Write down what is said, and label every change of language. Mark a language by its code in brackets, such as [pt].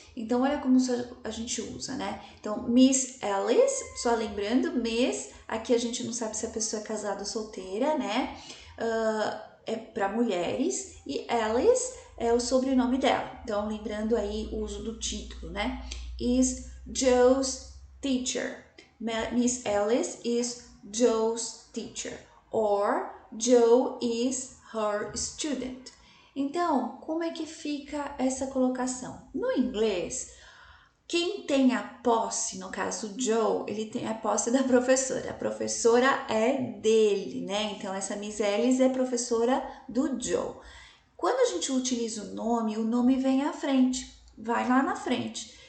[pt] Então, olha como a gente usa, né? Então, Miss Alice, só lembrando, Miss, aqui a gente não sabe se a pessoa é casada ou solteira, né? É para mulheres, e Alice é o sobrenome dela. Então, lembrando aí o uso do título, né? [en] Is Joe's teacher. Miss Alice is Joe's teacher. Or Joe is her student. [pt] Então, como é que fica essa colocação? No inglês, quem tem a posse, no caso Joe, ele tem a posse da professora. A professora é dele, né? Então, essa Miss Alice é professora do Joe. Quando a gente utiliza o nome vem à frente, vai lá na frente.